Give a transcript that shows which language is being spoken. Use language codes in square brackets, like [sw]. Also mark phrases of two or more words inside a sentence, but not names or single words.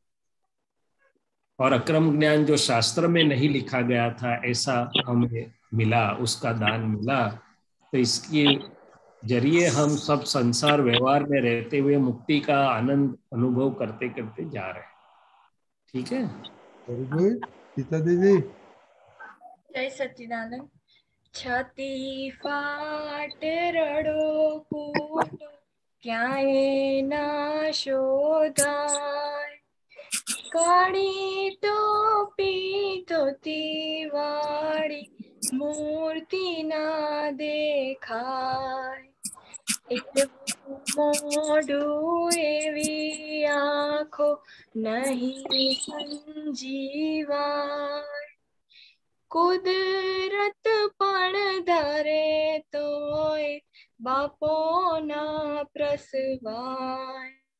[hi] और अक्रम ज्ञान जो शास्त्र में नहीं लिखा गया था, ऐसा हमें मिला, उसका दान मिला। तो इसके जरिए हम सब संसार व्यवहार में रहते हुए मुक्ति का आनंद अनुभव करते करते जा रहे हैं। ठीक है, [en] very good. [hi] सीता दीदी। [gu] जय सच्चिदानंद। છાતી ફાટ રડો કૂટો ક્યાએ ના શોધાય, काળી ટોપી ધોતી વાળી મૂર્તિ ના દેખાય, એવું મોઢું એવી આંખો નહીં સંજીવાય, કુદરત પણ ધરે તોય બાપો ના પ્રસવાય,